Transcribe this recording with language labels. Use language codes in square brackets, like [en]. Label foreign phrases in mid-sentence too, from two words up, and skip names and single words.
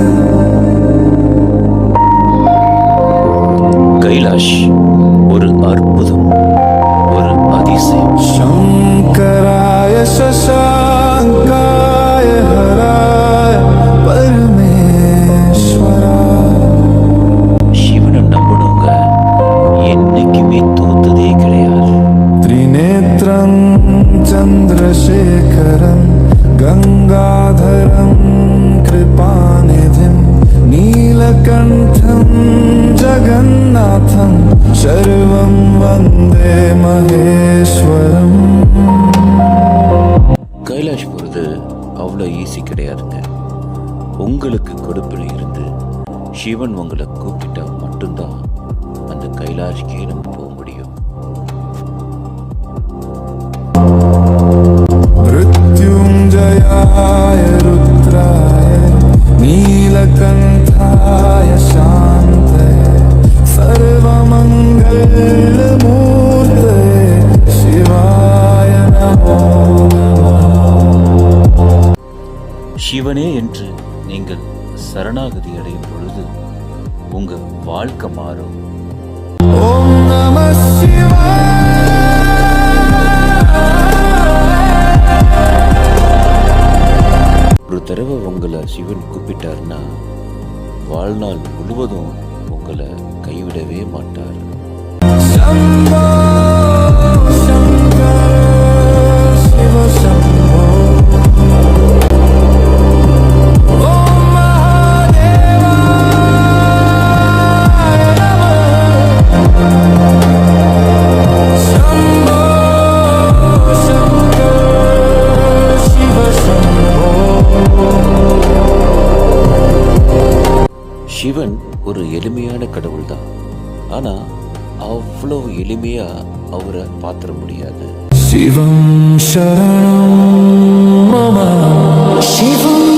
[ta] கைலாஷ் ஒரு அற்புதம், ஒரு அதிசயம். [sa] शङ्कराय शशाङ्काय हराय परमेश्वरा. [ta] சிவனை நம்பணுங்க என்னைக்குமே தோத்ததே கிடையாது. [sa] त्रिनेत्रं चन्द्रशेखरं गङ्गाधरं कृपानिधिं नीलकण्ठं जगन्नाथं सर्वं वन्दे महेश्वरम्. [ta] கைலாஷ் போகிறது அவ்வளோ ஈஸி கிடையாதுங்க. உங்களுக்கு கொடுப்பினை இருந்து சிவன் உங்களை கூப்பிட்டா மட்டும்தான் அந்த கைலாஷ்கே நம்ம போக முடியும். [sa] मृत्युञ्जयाय रुद्राय नीलकण्ठाय शान्तये सर्वमङ्गलमूर्तये शिवाय नमो नमः. [ta] சிவனே என்று நீங்கள் சரணாகதி அடையும் பொழுது உங்க வாழ்க்கை மாறும். [sa] ॐ नमः शिवाय. [ta] ஒரு தடவை உங்களை சிவன் கூப்பிட்டாருன்னா வாழ்நாள் முழுவதும் உங்களை கைவிடவே மாட்டார். [sa] शम्भो शङ्कर शिव शम्भो. ॐ महादेवाय नमः. शम्भो शङ्कर शिव शम्भो. [ta] சிவன் ஒரு எளிமையான கடவுள் தான். ஆனா அவ்வளவு எளிமையா அவரை பாத்திர முடியாது. [sa] शिवं शरणं मम. शिवं